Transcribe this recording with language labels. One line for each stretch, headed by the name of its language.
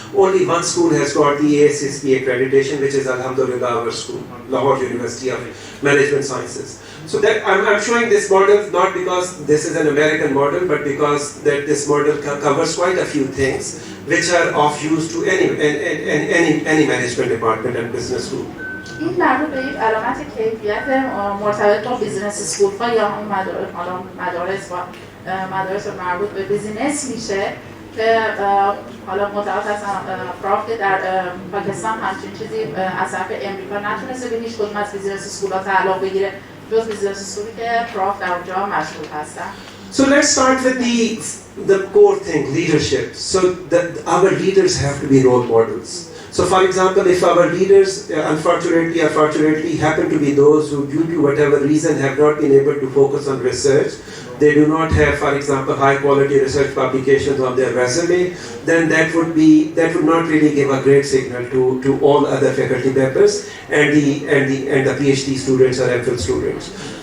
English: Only one school has got the ASSP accreditation, which is Alhamdulillah our school, Lahore University of Management Sciences. So that I'm showing this model not because this is an American model, but because that this model covers quite a few things which are of use to any management department and business school.
Persian: این در به یک علامت کیفیت مرتبط با بیزینس اسکول ها یا همون مدارس و مدارس مربوط به بیزینس میشه که حالا متعارف هستن پراف که در پاکستان همچین چیزی از طرف امریکا نتونسته به هیچ کدوم از بیزینس اسکول ها تعلق بگیره جز بیزینس اسکولی که پراف در اونجا مشغول هستن.
English: So let's start with the core thing, leadership. So our leaders have to be role models. So for example, if our leaders unfortunately or fortunately happen to be those who due to whatever reason have not been able to focus on research, they do not have, for example, high quality research publications on their resume, then that would not really give a great signal to all other faculty members and the PhD students or MPhil students.